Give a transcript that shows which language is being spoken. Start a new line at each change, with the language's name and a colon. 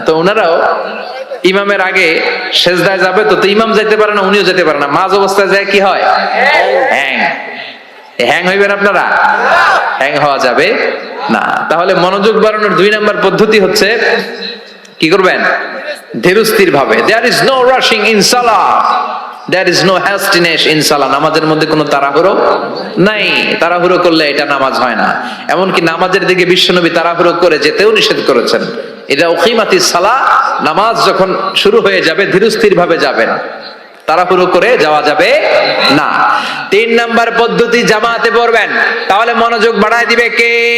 Bangla: তো ওনারাও ইমামের আগে সেজদায় যাবে, তো ইমাম যাইতে পারে না, উনিও যেতে পারে না, মাঝ অবস্থায় যায় কি হয়? হ্যাং। হ্যাং হইবেন আপনারা? হ্যাং হওয়া যাবে না। তাহলে মনোযোগ বাড়ানোর 2 নাম্বার পদ্ধতি হচ্ছে কি করবেন? ধীরস্থির ভাবে।
English: There is no rushing in salah, there is no hastiness in salah।
Bangla: নামাজের মধ্যে কোনো তাড়াহুড়ো নাই। তাড়াহুড়ো করলে এটা নামাজ হয় না। এমনকি নামাজের দিকে বিশ্বনবী তাড়াহুড়ো করে যেতেও নিষেধ করেছেন।
Arabic: ইদা উকিমাতিস সালাহ,
Bangla: নামাজ যখন শুরু হয়ে যাবে ধীরস্থির ভাবে যাবেন, তাড়াহুড়ো করে যাওয়া যাবে না। 3 নাম্বার পদ্ধতি, জামাতে পড়বেন, তাহলে মনোযোগ বাড়ায় দিবে কে?